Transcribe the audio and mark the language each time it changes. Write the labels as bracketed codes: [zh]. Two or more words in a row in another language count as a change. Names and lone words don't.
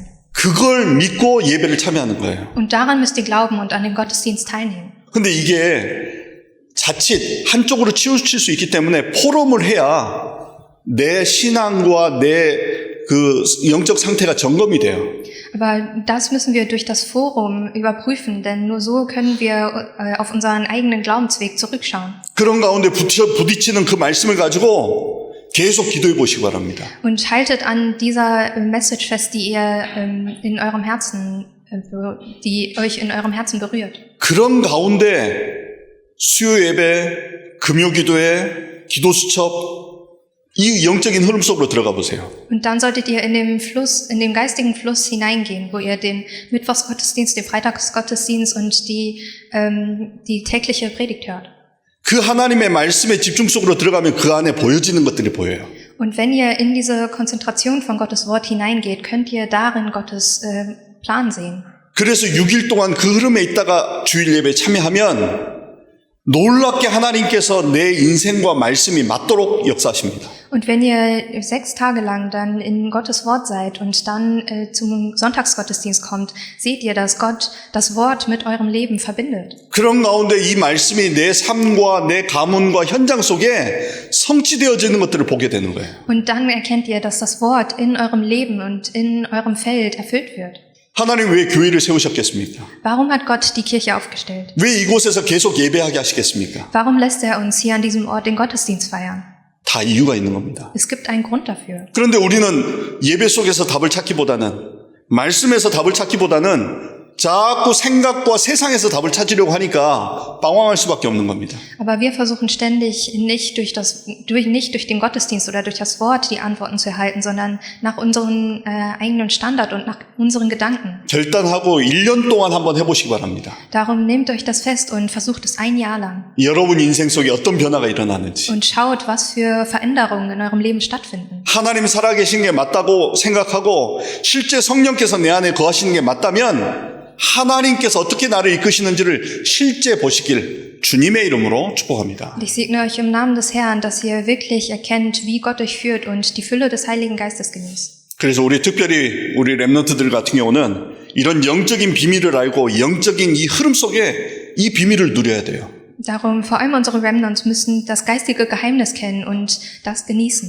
[ko] 그걸 믿고 예배를 참여하는 거예요. [de] Und daran müsst ihr glauben und an dem Gottesdienst teilnehmen. [ko] 근데 이게 자칫 한쪽으로 치우칠 수 있기 때문에 포럼을 해야 내 신앙과 내 그 영적 상태가 점검이 돼요. [de] Aber das müssen wir durch das Forum überprüfen, denn nur so können wir auf unseren eigenen Glaubensweg zurückschauen. [ko] 그런 가운데 부딪히는 그 말씀을 가지고 계속 기도해 보시기 바랍니다. [de] Und haltet an dieser Message fest, die ihr in eurem Herzen, die euch in eurem Herzen berührt. [ko] 그런 가운데 수요 예배, 금요 기도회, 기도 수첩 이 영적인 흐름 속으로 들어가 보세요. [de] Und dann solltet ihr in dem Fluss, in dem geistigen Fluss hineingehen, wo ihr den Mittwochsgottesdienst, den Freitagsgottesdienst und die tägliche Predigt hört. [ko] 그 하나님의 말씀의 집중 속으로 들어가면 그 안에 보여지는 것들이 보여요. [de] Und wenn ihr in diese Konzentration von Gottes Wort hineingeht, könnt ihr darin Gottes Plan sehen. [ko] 그래서 6일 동안 그 흐름에 있다가 주일 예배에 참여하면 놀랍게 하나님께서 내 인생과 말씀이 맞도록 역사하십니다. [de] Und wenn ihr 6 Tage lang dann in Gottes Wort seid und dann zum Sonntagsgottesdienst kommt, seht ihr, dass Gott das Wort mit eurem Leben verbindet. [ko] 그런 가운데 이 말씀이 내 삶과 내 가문과 현장 속에 성취되어지는 것들을 보게 되는 거예요. [de] Und dann erkennt ihr, dass das Wort in eurem Leben und in eurem Feld erfüllt wird. [ko] 하나님 왜 교회를 세우셨겠습니까? [de] Warum hat Gott die Kirche aufgestellt? [ko] 왜 이곳에서 계속 예배하게 하시겠습니까? [de] Warum lässt er uns hier an diesem Ort den Gottesdienst feiern? [ko] 다 이유가 있는 겁니다. [de] Es gibt einen Grund dafür. [ko] 그런데 우리는 예배 속에서 답을 찾기보다는 말씀에서 답을 찾기보다는 자꾸 생각과 세상에서 답을 찾으려고 하니까 방황할 수밖에 없는 겁니다. [de] Aber wir versuchen ständig nicht durch den Gottesdienst oder durch das Wort die Antworten zu erhalten, sondern nach unserem eigenen Standard und nach unseren Gedanken. [ko] 결단하고 1년 동안 한번 해보시기 바랍니다. [de] Darum nehmt euch das fest und versucht es ein Jahr lang. [ko] 여러분 인생 속에 어떤 변화가 일어나는지. [de] Und schaut, was für Veränderungen in eurem Leben stattfinden. [ko] 하나님 살아계신 게 맞다고 생각하고 실제 성령께서 내 안에 거하시는 게 맞다면 하나님께서 어떻게 나를 이끄시는지를 실제 보시길 주님의 이름으로 축복합니다. [de] Und ich segne euch im Namen des Herrn, dass ihr wirklich erkennt, wie Gott euch führt und die Fülle des Heiligen Geistes genießt. [ko] 그래서 특별히 우리 렘넌트들 같은 경우는 이런 영적인 비밀을 알고 영적인 이 흐름 속에 이 비밀을 누려야 돼요. [de] Darum, vor allem unsere Remnants müssen das geistige Geheimnis kennen und das genießen.